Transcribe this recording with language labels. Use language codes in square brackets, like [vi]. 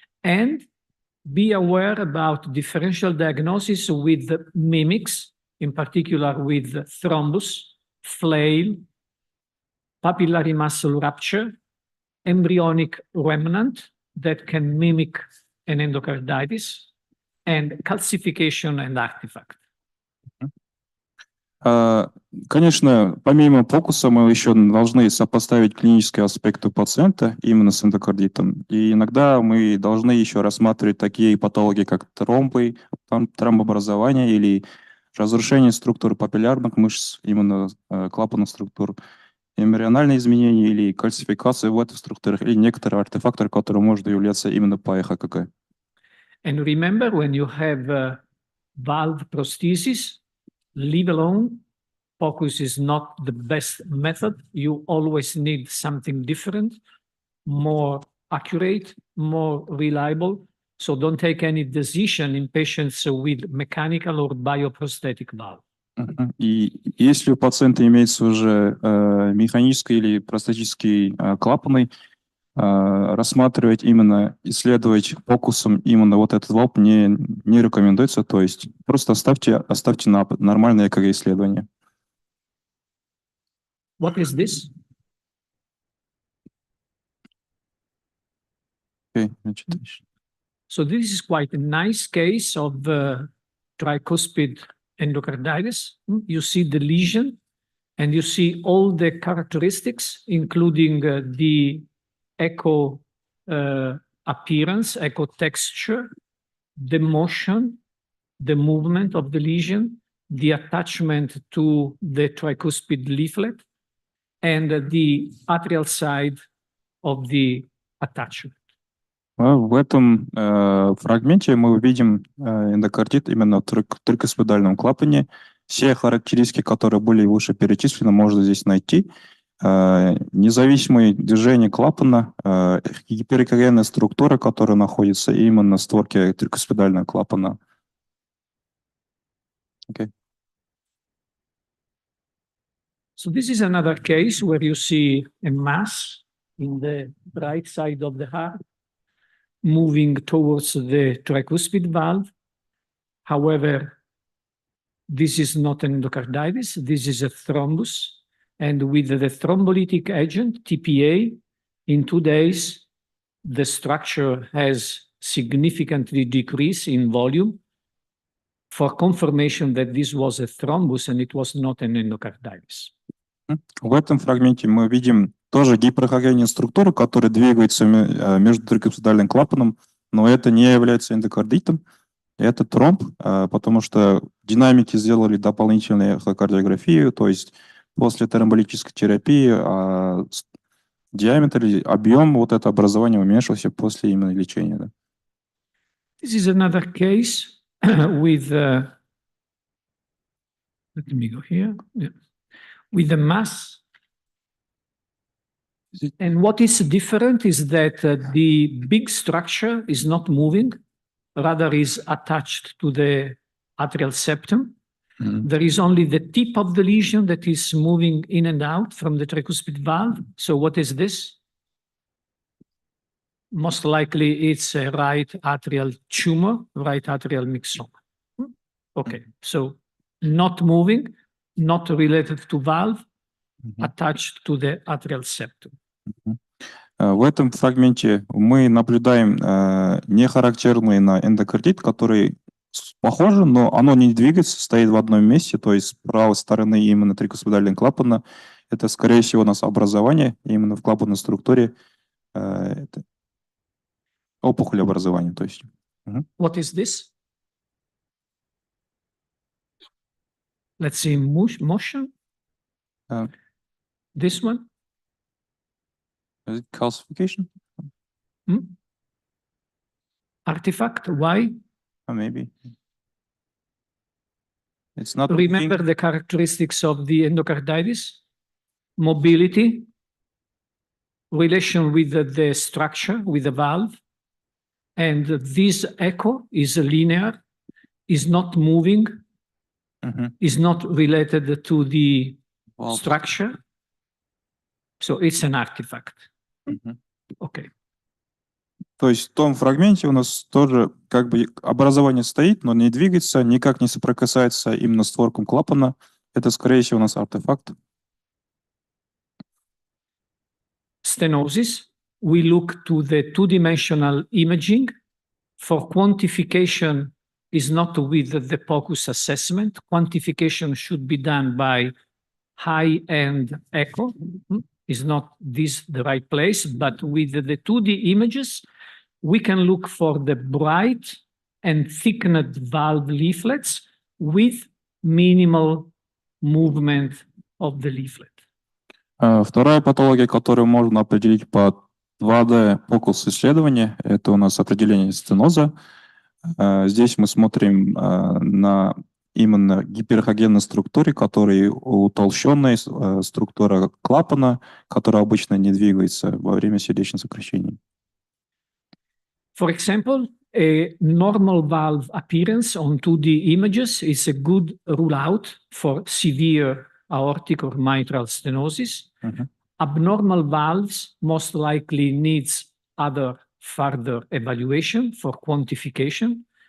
[en] And be aware about differential diagnosis with mimics, in particular with thrombus, flail, papillary muscle rupture, embryonic remnant that can mimic an endocarditis, and calcification and artifact. [ru] Конечно, помимо POCUS мы еще должны сопоставить клинические аспекты пациента именно с эндокардитом. И иногда мы должны еще рассматривать такие патологии, как тромбы, тромбообразование или разрушение структур папиллярных мышц, именно клапанных структур, эмбриональные изменения или кальцификация в этих структурах, или некоторые артефакторы, которые могут являться именно по ЭХКГ. [en] And remember, when you have valve prosthesis, leave alone. POCUS is not the best method. You always need something different, more accurate, more reliable. So don't take any decision in patients with mechanical or bioprosthetic valve. [ru] И если у пациента имеется уже механический или простатический клапаны, рассматривать именно, исследовать POCUS именно вот этот валв не рекомендуется. То есть просто оставьте на нормальное ЭКГ-исследование. [en] What is this? Okay, so this is quite a nice case of tricuspid endocarditis. You see the lesion and you see all the characteristics, including the echo appearance, echo texture, the motion, the movement of the lesion, the attachment to the tricuspid leaflet, and the atrial side of the attachment. [ru] В этом фрагменте мы увидим эндокардит именно в трикуспидальном клапане. Все характеристики, которые были выше перечислены, можно здесь найти. Независимое движение клапана, гиперэкогенная структура, которая находится именно в створке трикуспидального клапана. [en] Okay. So this is another case where you see a mass in the right side of the heart moving towards the tricuspid valve. However, this is not an endocarditis, this is a thrombus. And with the thrombolytic agent, TPA, in 2 days, the structure has significantly decreased in volume. for confirmation that this was a thrombus and it was not an endocarditis. [ru] В этом фрагменте мы видим тоже гиперхогенные структуры, которые двигаются между трикапсидальным клапаном, но это не является эндокардитом, это тромб, потому что динамики сделали дополнительную эхокардиографию, то есть после тромболитической терапии диаметр, объем вот это образование уменьшился после именно лечения. Да. [en] This is another case with, let me go here, yeah. With the mass. And what is different is that the big structure is not moving, rather is attached to the atrial septum. There is only the tip of the lesion that is moving in and out from the tricuspid valve. So what is this? Most likely it's a right atrial tumor, right atrial myxoma. Okay, so not moving, not related to valve, attached to the atrial septum. [ru] В этом фрагменте мы наблюдаем нехарактерный на эндокардит, который похоже, но оно не двигается, стоит в одном месте, то есть с правой стороны именно трикуспидального клапана. Это, скорее всего, у нас образование именно в клапанной структуре. Это опухоль образования. То есть. [en] What is this? Let's see motion. This one? Is it calcification? Artifact, why? Maybe. It's not Remember the characteristics of the endocarditis? Mobility, relation with the structure, with the valve, and this echo is linear, is not moving, is not related to the structure. So it's an artifact. Okay. [ru] То есть в том фрагменте у нас тоже как бы образование стоит, но не двигается, никак не соприкасается именно с створком клапана. Это, скорее всего, у нас артефакт. [en] Stenosis, we look to the two-dimensional imaging. For quantification is not with the POCUS assessment. Quantification should be done by high-end echo. Is not this the right place, but with the 2D images, we can look for the bright and thickened valve leaflets with minimal movement of the leaflet. [ru] Вторая патология, которую можно определить по 2D POCUS исследованию, это у нас определение стеноза. Здесь мы смотрим на именно гиперхогенной структуре, которая утолщенная структура клапана, которая обычно не двигается во время сердечных сокращений. [en] For example, a normal valve appearance on 2D images is a good rule out for severe aortic or mitral stenosis. Abnormal valves most likely needs other further evaluation for quantification.